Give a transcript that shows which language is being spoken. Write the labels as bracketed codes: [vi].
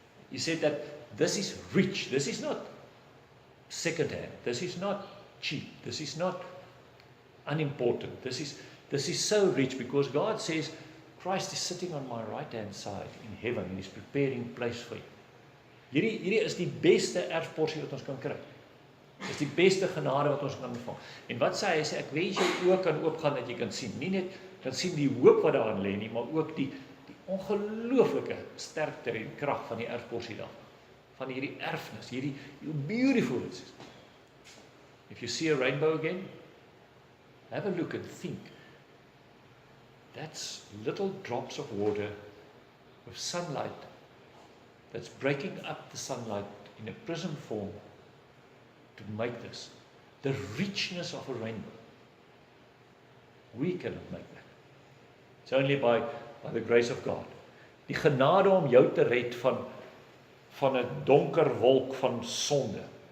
[en] He said that this is rich, this is not second hand, this is not cheap, this is not unimportant, this is so rich because God says, Christ is sitting on my right hand side in heaven and He's preparing place for you. [af] Hierdie is die beste erfporsie wat ons kan kry. Dis die beste genade wat ons kan ontvang. En wat sê hy? Hy sê, ek wens jou oë kan oopgaan dat jy kan sien. Nie net kan sien die hoop wat daarin lê nie, maar ook die ongelooflike sterkte en krag van die erfporsie daar. Van hierdie erfenis, hierdie [en] how beautiful it is. If you see a rainbow again, have a look and think. That's little drops of water with sunlight that's breaking up the sunlight in a prism form to make this. The richness of a rainbow. We cannot make that. It's only by the grace of God. [af] Die genade om jou te red van 'n donker wolk van sonde.